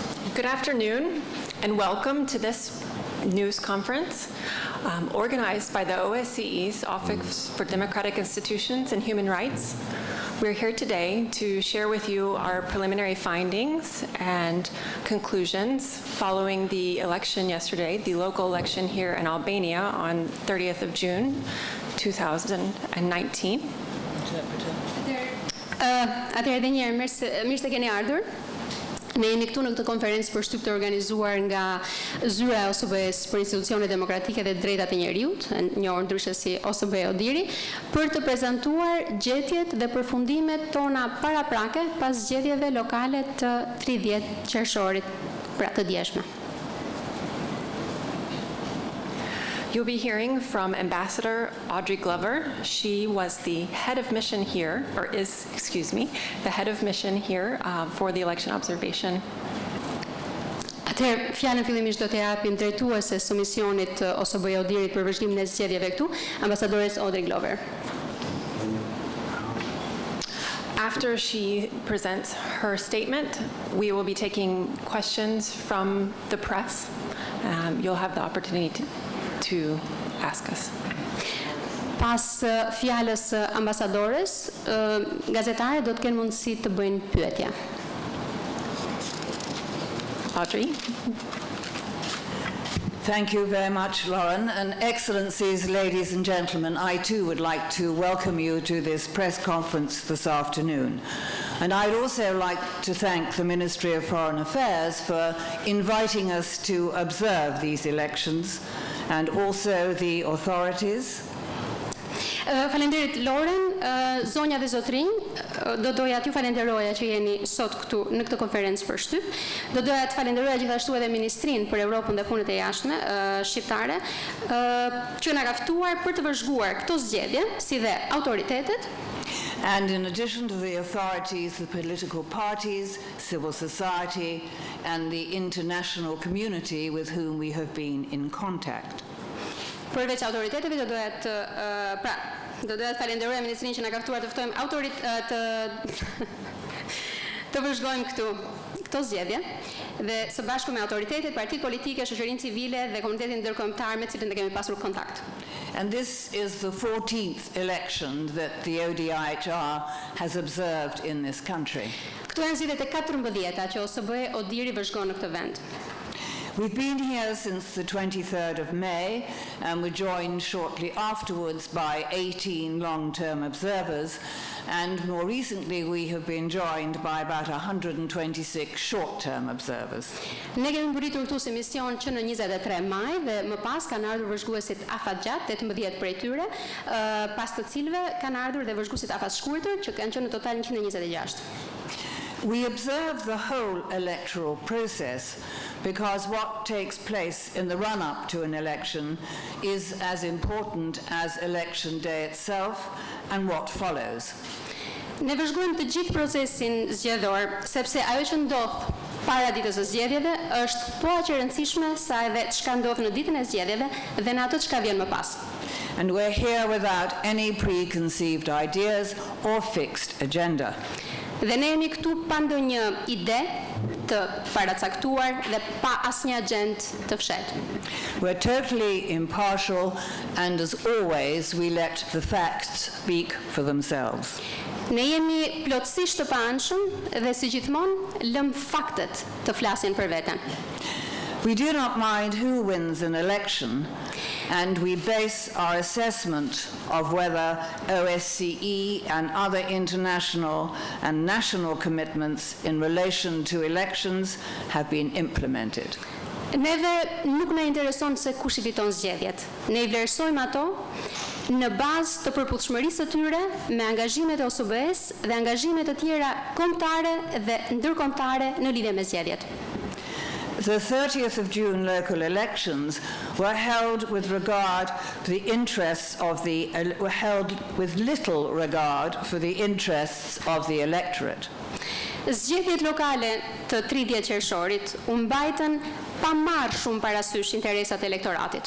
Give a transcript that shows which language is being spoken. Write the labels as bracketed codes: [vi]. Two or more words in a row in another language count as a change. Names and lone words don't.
[en] Good afternoon and welcome to this news conference organized by the OSCE's Office for Democratic Institutions and Human Rights. We're here today to share with you our preliminary findings and conclusions following the election yesterday, the local election here in Albania on 30th of June 2019. [sq] Atëherë edhe një herë mirë se keni ardhur. Ne jemi këtu në këtë konferencë për shtyp të organizuar nga Zyra e OSBE-s për institucione demokratike dhe drejtat e njerëzit, njohur ndryshe si OSBE Odiri, për të prezantuar gjetjet dhe përfundimet tona paraprake pas zgjedhjeve lokale të 30 qershorit, pra të djeshme. [en] You'll be hearing from Ambassador Audrey Glover. She was the head of mission here, or is, the head of mission here for the election observation. [sq] Atëherë, fjalën fillimisht do të japim drejtueses së misionit OSBE Odirit për vëzhgimin e zgjedhjeve këtu, ambasadores Audrey Glover. [en] After she presents her statement, we will be taking questions from the press. You'll have the opportunity to ask us. [sq] Pas fjalës ambasadores, gazetarët do të kenë mundësi të bëjnë pyetje. [en] Audrey. Thank you very much, Lauren. And Excellencies, ladies and gentlemen, I too would like to welcome you to this press conference this afternoon. And I'd also like to thank the Ministry of Foreign Affairs for inviting us to observe these elections, and also the authorities. [sq] Falenderit Lauren, zonja dhe zotrinj, do doja t'ju falenderoja që jeni sot këtu në këtë konferencë për shtyp. Do doja të falenderoja gjithashtu edhe Ministrinë për Europën dhe Punët e Jashtme shqiptare, që na ka ftuar për të vëzhguar këto zgjedhje, si dhe autoritetet. [en] And in addition to the authorities, the political parties, civil society, and the international community with whom we have been in contact. [sq] Përveç autoriteteve, do doja të falenderoj Ministrinë që na ka ftuar të ftojmë të vëzhgojmë këto zgjedhje dhe së bashku me autoritetet, partitë politike, shoqërinë civile dhe komunitetin ndërkombëtar me të cilën ne kemi pasur kontakt. [en] And this is the 14th election that the ODIHR has observed in this country. [sq] Këtu janë zgjedhjet e 14-ta që OSBE Odiri vëzhgon në këtë vend. [en] We've been here since the 23rd of May, and we're joined shortly afterwards by 18 long-term observers, and more recently we have been joined by about 126 short-term observers. [sq] Ne kemi mbërritur këtu si mision që në 23 maj dhe më pas kanë ardhur vëzhguesit afatgjat, 18 prej tyre, pas të cilëve kanë ardhur dhe vëzhguesit afatshkurtër që kanë qenë në total 126. [en] We observe the whole electoral process because what takes place in the run-up to an election is as important as election day itself and what follows. [sq] Ne vëzhgojmë të gjithë procesin zgjedhor, sepse ajo që ndodh para ditës së zgjedhjeve është po aq e rëndësishme sa edhe çka ndodh në ditën e zgjedhjeve dhe në ato çka vjen më pas. [en] And we're here without any preconceived ideas or fixed agenda. [sq] Dhe ne jemi këtu pa ndonjë ide të paracaktuar dhe pa asnjë agjendë të fshehtë. [en] We're totally impartial, and as always we let the facts speak for themselves. [sq] Ne jemi plotësisht të paanshëm dhe si gjithmonë lëm faktet të flasin për veten. [en] We do not mind who wins an election, and we base our assessment of whether OSCE and other international and national commitments in relation to elections have been implemented. [sq] Neve nuk na intereson se kush I fiton zgjedhjet. Ne I vlerësojmë ato në bazë të përputhshmërisë së tyre me angazhimet e OSBE-s dhe angazhimet të tjera kombëtare dhe ndërkombëtare në lidhje me zgjedhjet. [en] The 30th of June local elections were held with regard for the interests of were held with little regard for the interests of the electorate. [sq] Zgjedhjet lokale të 30 qershorit u mbajtën pa marrë shumë parasysh interesat e elektoratit.